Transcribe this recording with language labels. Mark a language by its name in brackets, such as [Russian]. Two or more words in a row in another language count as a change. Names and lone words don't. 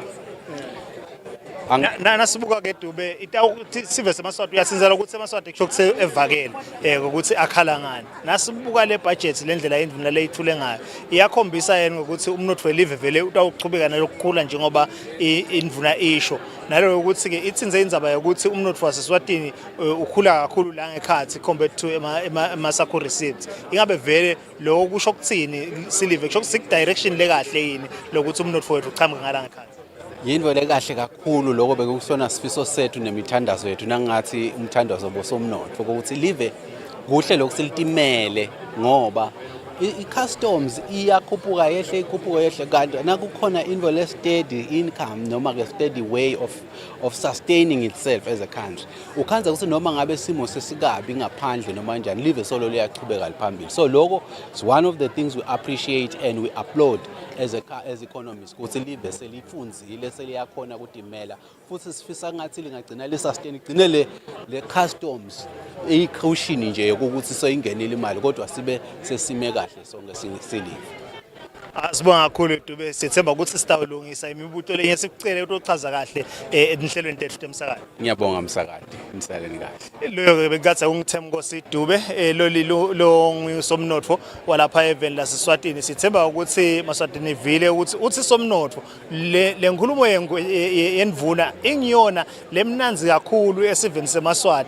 [Swati] Nasibuka ke Dube itawuthi sive seMaswati uyasinzela ukuthi eMaswati kusho ukuthi evakele ukuthi akhala ngani. Nasibuka le budget lendlela induna leyithule ngayo iyakhombisa yena ukuthi umnotho welive vele utawuchubeka nalokukhula njengoba induna isho. Nalo ukuthi ke ithinze indzaba ukuthi umnotho waseSwatini ukhula kakhulu la ngekhathi [English] compared to [Swati] ema-SACCO receipts. Ingabe vele lokho kusho ukuthini silive kusho ukuthi direction le kahle yini lokuthi umnotho wethu uchamuka ngala ngekhathi. Yindvo lekahle kakhulu lokho bekusona sifiso sethu nemithandazo yethu nangathi umthandazo bosomnotho ukuthi live kuhle lokusilitimele ngoba i-customs iyakhuphuka yehle kanti nakukhona indvo le [English] steady income [Swati] noma ke [English] steady way of sustaining itself as a country [Swati] ukhanza ukuthi noma ngabe simo sesikabi ngaphandle noma kanjani live solo liyachubeka liphambili. So lokho [English] is one of the things we appreciate and we applaud as economists [Swati] ukuthi live selifunzile seliyakhona ukutimela futhi sifisa ngathi lingagcina le sustain igcine le customs i-caution nje ukuthi soyingenile imali kodwa sibe sesime kahle sonke silive. Sibonga kakhulu Dube sithemba ukuthi sitawulungisa imibuto lenye sikucele utochaza kahle enhlelweni tethu temsakade. Ngiyabonga msakade umsaleni kahle. Loyo bekathi ungithemba Nkosi Dube lo ngusomnotho walapha eveni laseSwatini sithemba ukuthi Maswatini vile ukuthi uthi somnotho le nkulumo yendvuna ingiyona lemnanzi kakhulu esiveni seMaswati.